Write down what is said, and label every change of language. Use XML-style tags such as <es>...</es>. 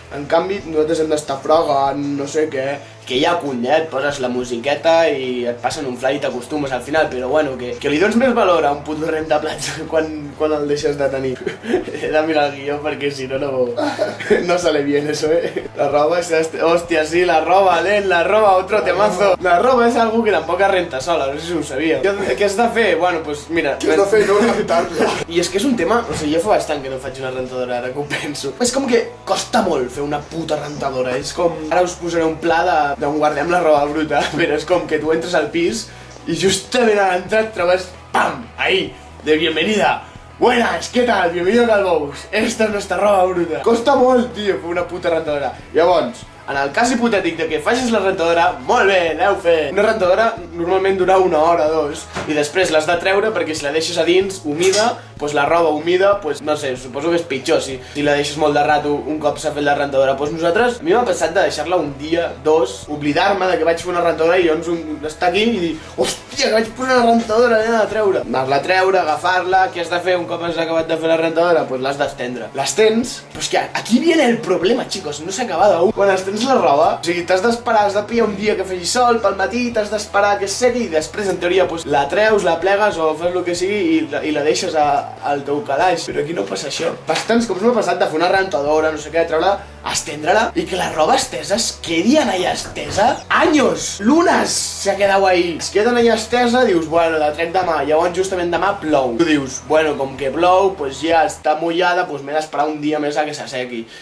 <ca>En canvi, nosaltres hem d'estar fregant, no sé què, que ja cuny, et poses la musiqueta i et passen un fly i t'acostumes al final, però bueno, que li dones més valor a un puto rentaplats quan el deixes de tenir. He de mirar el guió perquè si no,</ca> <es>no sale bien eso,</es> <ca>La roba es... Hòstia, sí, la roba, la roba,</ca> <es>otro temazo.</es> <ca>La roba és algo que tampoc es renta sola, no sé si ho sabia. Què has de fer? Bueno, pues mira... Què has de fer? No rentar-la. I és que és un tema, o sigui, jo fa bastant que no faig una rentadora, ara que ho penso. És com que costa molt fer una puta rentadora, és com... Ara us posaré un pla d'on guardem la roba bruta, però és com que tu entres al pis i justament a l'entrat trobes, pam,</ca> <es>ahí, de bienvenida. Buenas, ¿qué tal? Bienvenido a Calbous. Esta es nuestra roba bruta. Costa molt, tio, fer una puta rentadora.</es> <ca>Llavors, en el cas hipotètic de que facis la rentadora, molt bé, l'heu fet. Una rentadora normalment dura 1 hora o 2 i després l'has de treure perquè si la deixes a dins, humida, doncs la roba humida, doncs no sé, suposo que és pitjor si la deixes molt de rato un cop s'ha fet la rentadora. Doncs nosaltres, a mi m'ha passat de deixar-la un dia, 2, oblidar-me de que vaig fer una rentadora i llavors estar aquí i dir, hòstia, que vaig posar una rentadora, l'he de treure. Anar-la a treure, agafar-la, què has de fer un cop has acabat de fer la rentadora? Doncs l'has d'estendre. L'estens, però és que</ca> <es>aquí viene el problema, chicos,</es> <ca>no s'ha acabat aún. Quan estens la roba, o sigui, t'has d'esperar, has de pillar un dia que faci sol, pel matí t'has d'esperar que es segui i després, en teoria, la treus, la plegues o fes el que sigui i la deixes al teu calaix. Però aquí no passa això. Bastants cops m'ha passat de fer una rentadora, no sé què, de treure-la, estendre-la i que la roba estesa es quedi en allà estesa.</ca> <es>Años, lunes se ha quedado ahí.</es> <ca>Es queda en allà estesa, dius, bueno, la trec demà, llavors justament demà plou. Tu dius, bueno, com que plou, pues ja està mullada, pues m'he d'esperar un dia més a que s'assequi.</ca>